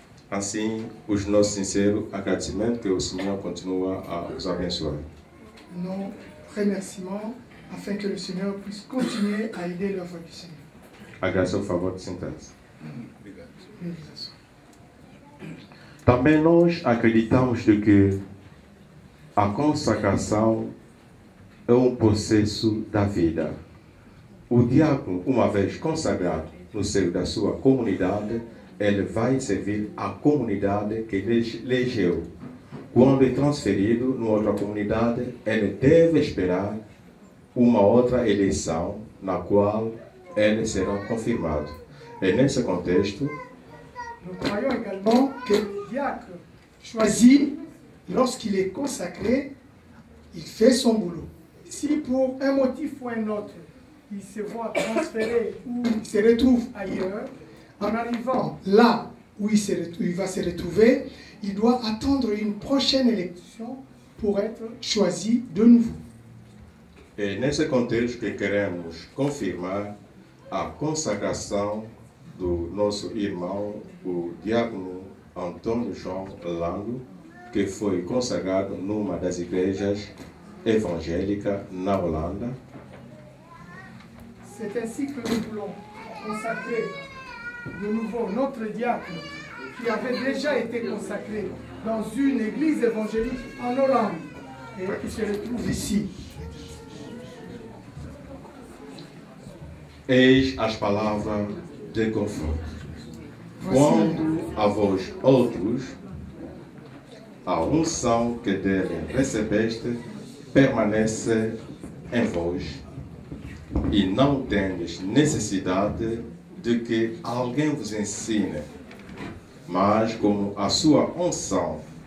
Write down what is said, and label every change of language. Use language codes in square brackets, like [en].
[pt] Assim, os nossos sinceros agradecimentos, que o Senhor continua a os abençoar. [fr] Nos remerciements afin que le Seigneur puisse continuer à aider l'œuvre du Seigneur. [pt] Agradeço o favor de sentar-se. [fr] Nous [pt] Também nós acreditamos de que a consagração é um processo da vida. O diácono, uma vez consagrado no seio da sua comunidade, ele vai servir a comunidade que ele elegeu. Quando é transferido numa outra comunidade, ele deve esperar uma outra eleição na qual ele será confirmado. E nesse contexto, [fr] Nous croyons également que le diacre choisi, lorsqu'il est consacré, il fait son boulot. Si pour un motif ou un autre, il se voit transféré ou il se retrouve ailleurs, en arrivant là où il va se retrouver, il doit attendre une prochaine élection pour être choisi de nouveau. [pt] é nesse contexto que queremos confirmar a consagração do nosso irmão, o diácono Antônio João Lando, que foi consagrado numa das igrejas evangélicas na Holanda. [fr] C'est ainsi que nous voulons consacrer de nouveau notre diacre qui avait déjà été consacré dans une église évangélique en Hollande et qui se retrouve ici. [pt] Eis as palavras de conforto. Quando a vós outros, a unção que dele recebeste permanece em vós, e não tendes necessidade de que alguém vos ensine, mas como a sua unção